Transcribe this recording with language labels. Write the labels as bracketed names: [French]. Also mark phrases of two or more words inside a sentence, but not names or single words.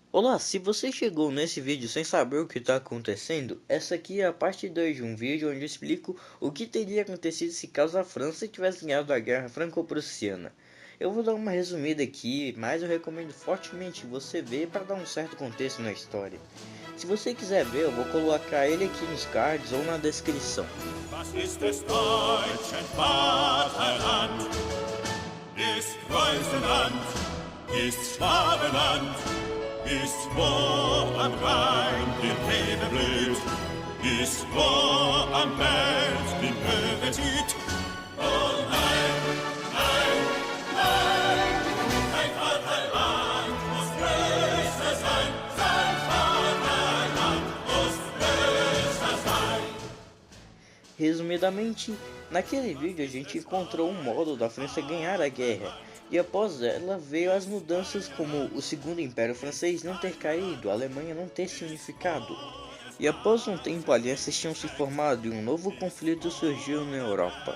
[Portuguese] Olá, se você chegou nesse vídeo sem saber o que está acontecendo, essa aqui é a parte 2 de um vídeo onde eu explico o que teria acontecido se caso a França tivesse ganhado a Guerra Franco-Prussiana. Eu vou dar uma resumida aqui, mas eu recomendo fortemente você ver para dar um certo contexto na história. Se você quiser ver, eu vou colocar ele aqui nos cards ou na descrição. [German] Was ist des deutschen Vaterland? Ist Preußenland, ist Schwabenland, ist wo am Rhein die Rebe blüht, ist wo am Welt die Möwe zieht. Oh nein, nein, nein, dein Vaterland muss größer sein, dein Vaterland muss größer sein. [Portuguese] Resumidamente, naquele vídeo a gente encontrou um modo da França ganhar a guerra, e após ela veio as mudanças como o Segundo Império Francês não ter caído, a Alemanha não ter se unificado. E após um tempo alianças tinham se formado e um novo conflito surgiu na Europa.